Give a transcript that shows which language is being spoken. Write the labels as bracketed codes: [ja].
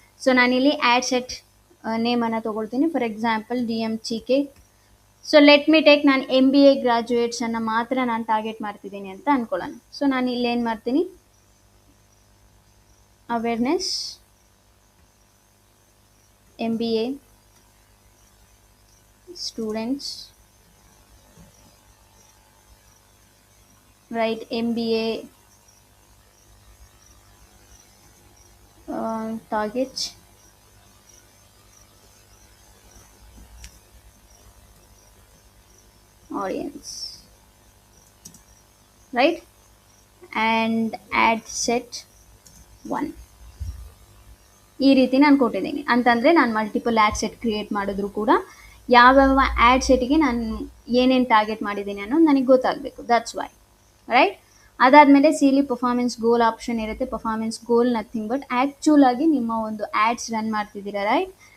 [kn] So ನಾನಿಲ್ಲಿ add set ನೇಮನ್ನು ತೊಗೊಳ್ತೀನಿ. For example DMCK. [en] so let me take, [kn] ನಾನು MBA ಗ್ರಾಜುಯೇಟ್ಸನ್ನು ಮಾತ್ರ ನಾನು ಟಾರ್ಗೆಟ್ ಮಾಡ್ತಿದ್ದೀನಿ ಅಂತ ಅಂದ್ಕೊಳ್ಳೋಣ. ಸೊ ನಾನು ಇಲ್ಲಿ ಏನು ಮಾಡ್ತೀನಿ, [en] awareness, MBA students, right? MBA targets, audience, right? And ad set 1. [kn] ಈ ರೀತಿ ನಾನು ಕೊಟ್ಟಿದ್ದೀನಿ ಅಂತಂದರೆ ನಾನು ಮಲ್ಟಿಪಲ್ ಆ್ಯಡ್ ಸೆಟ್ ಕ್ರಿಯೇಟ್ ಮಾಡಿದ್ರು ಕೂಡ ಯಾವ್ಯಾವ ಆ್ಯಡ್ ಸೆಟ್ಗೆ ನಾನು ಏನೇನು ಟಾರ್ಗೆಟ್ ಮಾಡಿದ್ದೀನಿ ಅನ್ನೋದು ನನಗೆ ಗೊತ್ತಾಗಬೇಕು. [en] That's why, right? [kn] ಅದಾದಮೇಲೆ ಸಿಲಿ ಪರ್ಫಾರ್ಮೆನ್ಸ್ ಗೋಲ್ ಆಪ್ಷನ್ ಇರುತ್ತೆ. Performance goal nothing but actual ಆಗಿ ನಿಮ್ಮ ಒಂದು ಆ್ಯಡ್ಸ್ ರನ್ ಮಾಡ್ತಿದ್ದೀರಾ, ರೈಟ್?